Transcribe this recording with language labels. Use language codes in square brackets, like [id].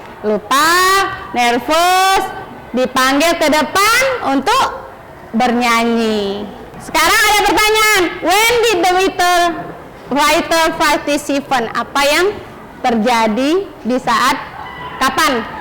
[id] Lupa, nervous, dipanggil ke depan untuk bernyanyi. Sekarang ada pertanyaan, [en] when did the writer participate? [id] Apa yang terjadi di saat kapan?